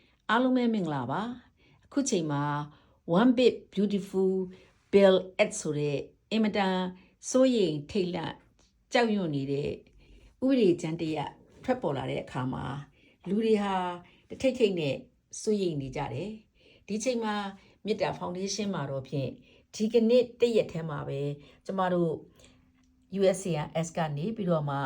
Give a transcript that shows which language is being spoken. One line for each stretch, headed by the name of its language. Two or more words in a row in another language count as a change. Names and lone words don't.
Burmese: အားလုံးပဲမင်္ဂလာပါအခုချိန်မှာ
English: one bit beautiful bill ad
Burmese: ဆိုတဲ့အင်မတန်စိုးရိမ်ထိတ်လန့်ကြောက်ရွံ့နေတဲ့ဥပဒေကြမ်းတရထွက်ပေါ်လာတဲ့အခါမှာလူတွေဟာတထိတ် ထိတ်နဲ့စိုးရိမ်နေကြတယ်ဒီချိန်မှာမေတ္တာဖောင်ဒေးရှင်းမှာတော့ဖြင့်ဒီကနေ့တရက်ထဲမှာပဲကျမတို့ USCIS ကနေပြီးတော့မှ